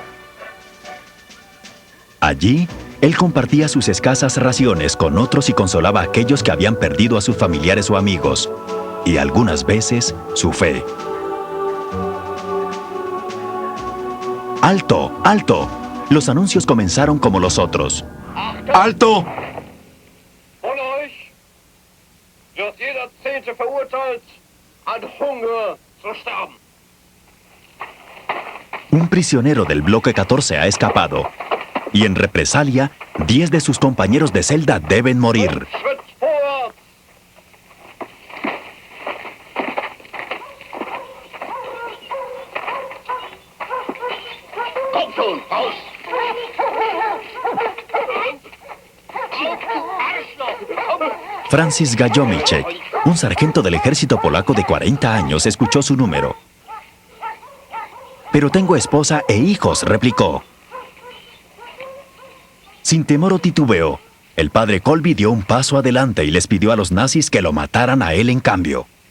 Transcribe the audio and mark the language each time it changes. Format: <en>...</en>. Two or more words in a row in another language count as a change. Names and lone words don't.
<es>Allí, él compartía sus escasas raciones con otros y consolaba a aquellos que habían perdido a sus familiares o amigos, y algunas veces su fe. ¡Alto! ¡Alto! Los anuncios comenzaron como los otros. ¡Alto!</es> <de>Von euch wird jeder 10. verurteilt, an Hunger zu sterben.</de> <es>Un prisionero del bloque 14 ha escapado, y en represalia, 10 de sus compañeros de celda deben morir.</es> <de>Schritt vorwärts. Komm schon, raus!</de> <es>Francis Gajomicek, un sargento del ejército polaco de 40 años, escuchó su número. Pero tengo esposa e hijos, replicó. Sin temor o titubeo, el padre Kolbe dio un paso adelante y les pidió a los nazis que lo mataran a él en cambio.</es>